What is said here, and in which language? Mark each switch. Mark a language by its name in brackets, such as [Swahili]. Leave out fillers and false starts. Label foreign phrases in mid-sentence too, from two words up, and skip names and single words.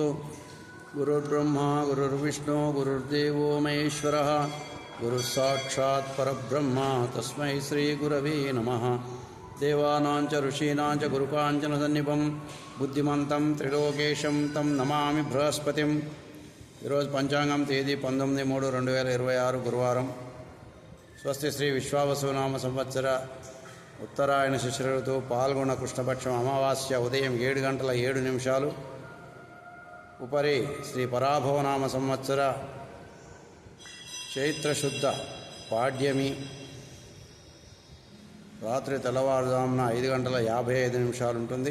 [Sanskrit] गुरुर्ब्रह्मा गुरुर्विष्णु गुरुर्देवो महेश्वरः गुरुस्साक्षात् परब्रह्म तस्मै श्रीगुरवे नमः। देवानां च ऋषीणां च गुरुकाञ्चनसन्निभं बुद्धिमन्तं त्रिलोकेशं तं नमामि बृहस्पतिं। [Telugu] ఈరోజు పంచాంగం తేదీ 19/3/2026 గురువారం. స్వస్తి శ్రీ విశ్వావసునామ సంవత్సర ఉత్తరాయణ శిశిర ఋతువు పాల్గొన కృష్ణపక్షం అమావాస్య ఉదయం 7:07 ఉపరి శ్రీ పరాభవనామ సంవత్సర చైత్రశుద్ధ పాడ్యమి రాత్రి తెల్లవారుజామున 5:55 ఉంటుంది.